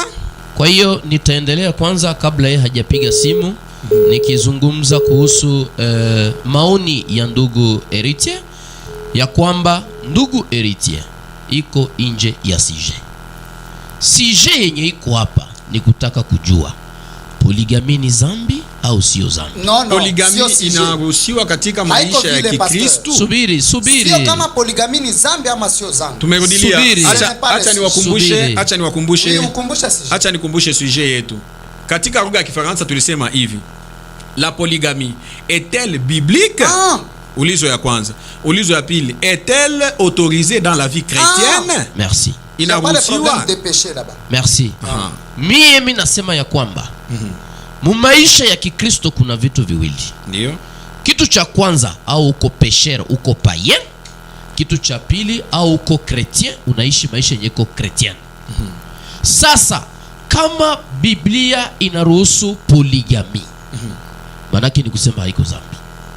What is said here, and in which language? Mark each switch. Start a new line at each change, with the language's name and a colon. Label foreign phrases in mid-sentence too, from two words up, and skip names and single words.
Swahili: Kwa hiyo nitaendelea kwanza kabla yeye hajapiga simu nikizungumza kuhusu maoni ya ndugu Héritier ya kwamba ndugu Héritier iko nje ya sije yenye iko hapa ni kutaka kujua poligami ni zambi au sio zambi? No, poligami inaruhusiwa katika maisha ya Kikristo. Subiri. Sio kama poligami ni zambi ama sio zambi. Tumerudilia. Acha niwakumbushe. Acha nikumbushe sujet yetu. Katika lugha ya Kifaransa tulisema hivi:
French: la polygamie est-elle biblique?
Swahili: Ulizo ya kwanza. Ulizo ya pili,
French: est-elle autorisée dans la vie chrétienne? Merci.
Swahili: Inaruhusiwa. Merci. Mimi nasema ya kwamba mu maisha ya Kikristo kuna vitu viwili. Ndio. Kitu cha kwanza, au uko pécheur, uko païen. Kitu cha pili, au uko chrétien, unaishi maisha yenye uko chrétien. Sasa kama Biblia inaruhusu poligami, manake ni kusema haiko zambi.